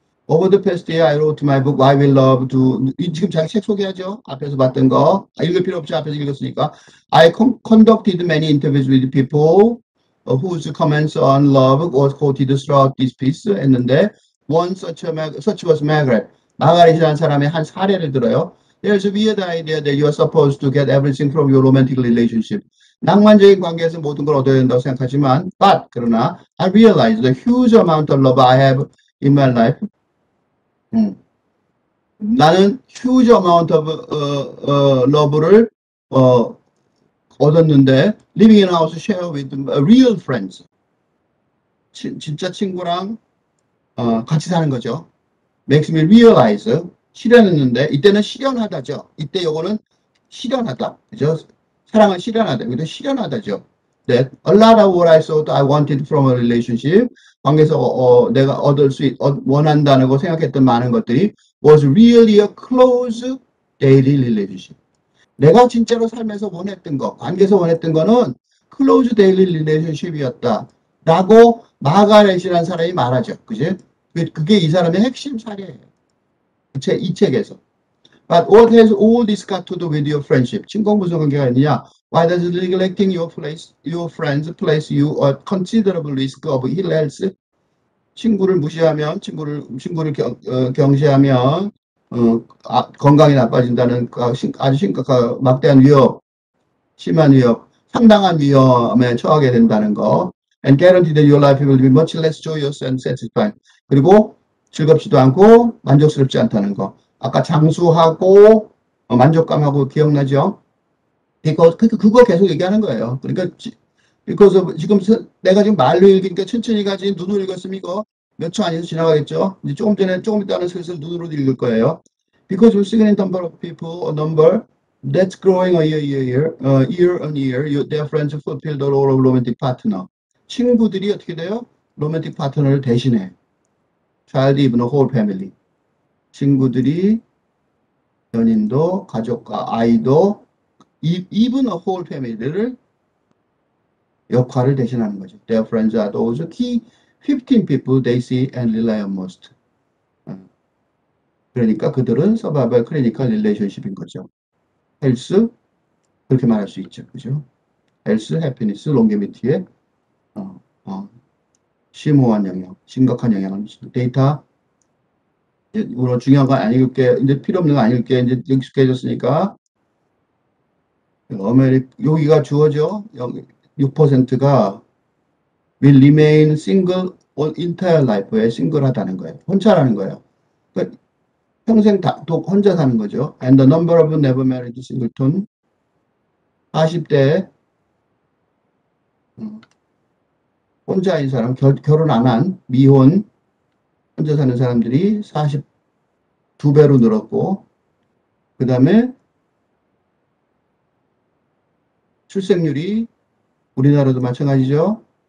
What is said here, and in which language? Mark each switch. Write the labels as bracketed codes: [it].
[en] Over the past year, I wrote my book, Why We Love to. [ko] 지금 자기 책 소개하죠? 앞에서 봤던 거. 읽을 필요 없죠? 앞에서 읽었으니까. [en] I conducted many interviews with people whose comments on love was quoted throughout this piece [ko] 했는데, [en] one such was Margaret. [ko] 마가렛이라는 사람의 한 사례를 들어요. [en] There's a weird idea that you are supposed to get everything from your romantic relationship. [ko] 낭만적인 관계에서 모든 걸 얻어야 된다고 생각하지만, 그러나, [en] I realize the huge amount of love I have in my life. [ko] 나는 [en] huge amount of love를 얻었는데 living in a house share with real friends. [ko] 진짜 친구랑 같이 사는 거죠. makes me realize 실현했는데 이때는 실현하다죠. 이때 요거는 실현하다. 그죠? 사랑은 실현하다. 이것도 실현하다죠. [en] That a lot of what I thought I wanted from a relationship [ko] 관계에서 내가 얻을 수 원한다는 거 생각했던 많은 것들이 [en] was really a close daily relationship. [ko] 내가 진짜로 삶에서 원했던 거, 관계에서 원했던 거는 [en] close daily relationship [ko] 이었다. 라고 마가렛이라는 사람이 말하죠. 그지? 그게 이 사람의 핵심 사례예요. 이 책에서. [en] But what has all this got to do with your friendship? [ko] 친구가 무슨 관계가 있느냐? [en] Why does neglecting your friends place you at considerable risk of ill health? [ko] 친구를 무시하면, 친구를 경시하면, 건강이 나빠진다는 아주 심각한 막대한 위협, 심한 위협, 상당한 위험에 처하게 된다는 거. [en] And guarantee that your life will be much less joyous and satisfying. [ko] 그리고 즐겁지도 않고 만족스럽지 않다는 거. 아까 장수하고 만족감하고 기억나죠? 그거 계속 얘기하는 거예요. 그러니까 지금 내가 지금 말로 읽으니까 천천히 가지 눈으로 읽었으면 이거 몇 초 안에서 지나가겠죠? 이제 조금 있다는 슬슬 눈으로 읽을 거예요. [en] Because we're seeing a number of people, a number that's growing year on year, their friends fulfill the role of romantic partner. [ko] 친구들이 어떻게 돼요? 로맨틱 파트너를 대신해. [en] Child, even a whole family. [ko] 친구들이 연인도 가족과 아이도 [en] even a whole family [ko] 를 역할을 대신하는 거죠. [en] Their friends are those key 15 people they see and rely on most. [ko] 그러니까 그들은 서바이벌 클리니컬 릴레이션십인 거죠. 헬스 그렇게 말할 수 있죠. 그죠? 헬스, 해피니스, 롱게미티의 심오한 영향, 심각한 영향을 미친다. 데이터 오늘 중요한 건 안 읽을게. 이제 필요 없는 거 안 읽을게. 이제 익숙해졌으니까. 여기가 주어져. [en] 6%가 will remain single all entire life에 [ko] 싱글하다는 거예요. 혼자라는 거예요. 그러니까 평생 혼자 사는 거죠. [en] And the number of never married singleton [ko] 40대 혼자인 사람, 결혼 안 한 미혼 혼자 사는 사람들이 42배로 늘었고 그 다음에 출생률이 우리나라도 마찬가지죠.